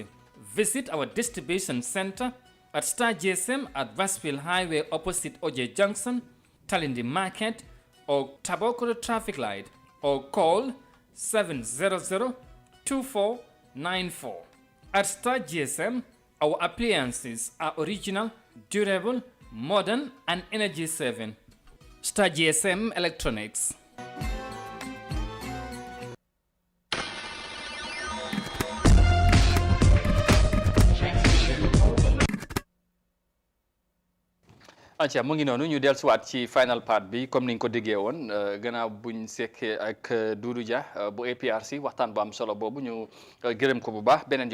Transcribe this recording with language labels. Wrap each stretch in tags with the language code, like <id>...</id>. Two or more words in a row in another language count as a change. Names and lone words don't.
<en>Visit our distribution center at Star GSM at Westfield Highway opposite OJ Junction, Talindi Market, or Tabokoro Traffic Light, or call 700-2494. At Star GSM, our appliances are original, durable, modern, and energy saving. Star GSM Electronics.</en> <wo>acca mu ngi noonu ñu dellusiwaat ci</wo> <en>final part</en> <wo>bi comme niñ ko déggee woon gannaaw buñ sekkee ak Doudou Dia bu APRC waxtaan bu am solo boobu ñu gërëm ko bu baax beneen</wo>